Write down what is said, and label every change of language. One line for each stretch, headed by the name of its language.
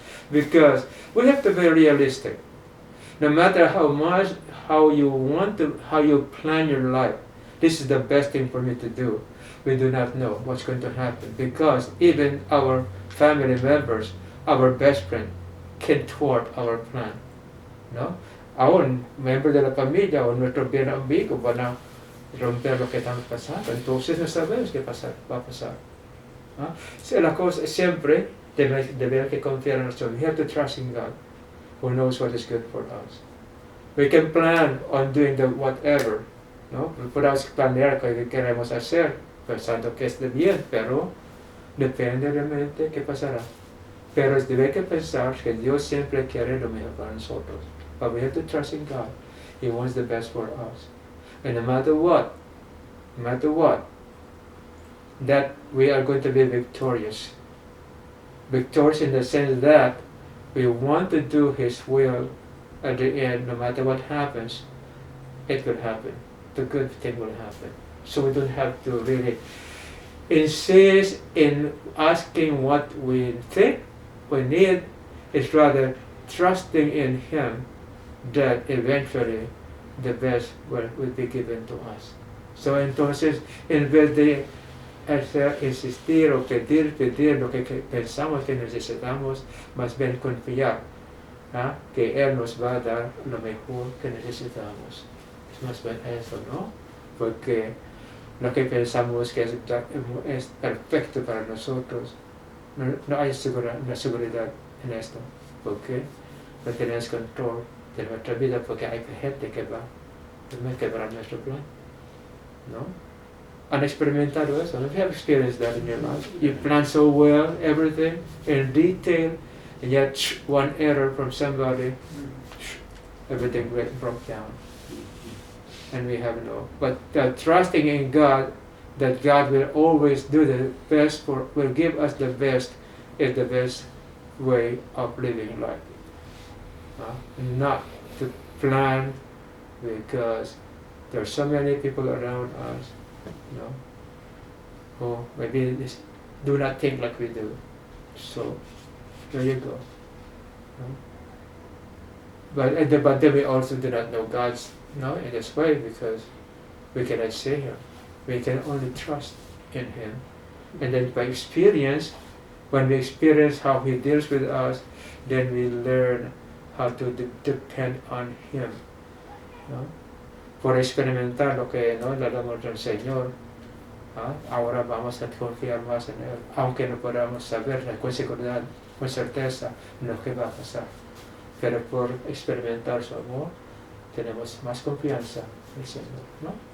English: Because we have to be realistic. No matter how much, how you plan your life, this is the best thing for me to do. We do not know what's going to happen, because even our family members, our best friend, can thwart our plan.
Spanish: ¿No? Aún miembros de la familia o nuestro bien amigo van a romper lo que estamos pasando. Entonces no sabemos qué va a pasar. So, la cosa siempre debemos que confiar en nosotros.
English: We have to trust in God, who knows what is good for us. We can plan on doing the whatever, ¿no?
Spanish: Podemos planear lo que queremos hacer, pensando que es de bien, pero depende realmente qué pasará. Pero debe que pensar que Dios siempre quiere lo mejor para nosotros.
English: But we have to trust in God. He wants the best for us. And no matter what, that we are going to be victorious. Victorious in the sense that we want to do His will at the end, no matter what happens, it will happen. The good thing will happen. So we don't have to really insist in asking what we think we need. It's rather trusting in Him that eventually the best will be given to us.
Spanish: So entonces, en vez de insistir o pedir lo que pensamos que necesitamos, más bien confiar que Él nos va a dar lo mejor que necesitamos. Es más bien eso, ¿no? Porque lo que pensamos que es perfecto para nosotros, no hay seguridad en esto, porque no tenemos control de nuestra vida, porque hay gente que va a quebrar nuestro plan, ¿no? ¿Han experimentado eso?
English: Have you experienced that in your life? You plan so well, everything, in detail, and yet one error from somebody, everything broke down. And we have no. But trusting in God, that God will always do the best will give us the best, is the best way of living life. Not to plan because there are so many people around us, who maybe do not think like we do. So there you go. but then we also do not know God's in this way because we cannot see Him. We can only trust in Him. And then by experience, when we experience how He deals with us, then we learn how to depend on Him.
Spanish: ¿No? Por experimentar lo que ¿no? el amor del Señor, ahora vamos a confiar más en Él, aunque no podamos saber con seguridad, con certeza lo que va a pasar. Pero por experimentar su amor, tenemos más confianza en el Señor, ¿no?